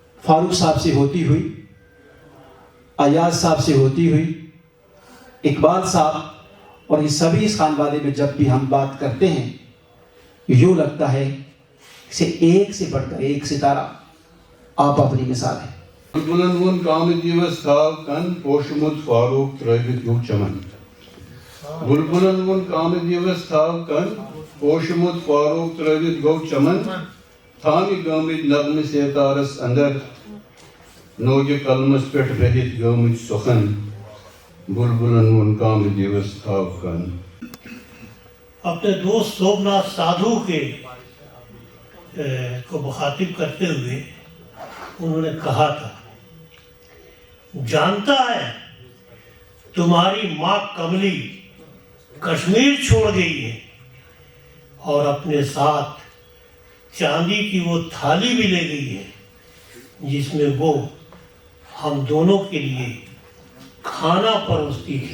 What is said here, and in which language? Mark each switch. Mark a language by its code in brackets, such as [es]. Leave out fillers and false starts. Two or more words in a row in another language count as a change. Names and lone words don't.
[ur] فاروق صاحب سے ہوتی ہوئی، ایاز صاحب سے ہوتی ہوئی، اقبال صاحب، اور یہ سبھی اس خانوادے میں جب بھی ہم بات کرتے ہیں یوں لگتا ہے کہ ایک سے بڑھ کر ایک ستارہ آپ اپنی مثال ہے. [ks] بلبلن وون کامہ دیوس تھاو کن پوشمت فاروق ترٲوِتھ گوٚو چمن. بلبلن وون کامہ دیوس تھاو کن پوشمت فاروق ترٲوِتھ گوٚو چمن. تھامہِ گٲمٕتۍ نغمہٕ ستارس اندر نوگہِ قلمس پٮ۪ٹھ رٔہِتھ گٲمٕتۍ سۄخن. بلبلن وون کامہ دیوس تھاو کن. [ur] اپنے دوست سومناتھ سادھو کے کو مخاطب کرتے ہوئے انہوں نے کہا تھا، جانتا ہے تمہاری ماں کملی کشمیر چھوڑ گئی ہے اور اپنے ساتھ چاندی کی وہ تھالی بھی لے گئی ہے جس میں وہ ہم دونوں کے لیے کھانا پروستی تھی.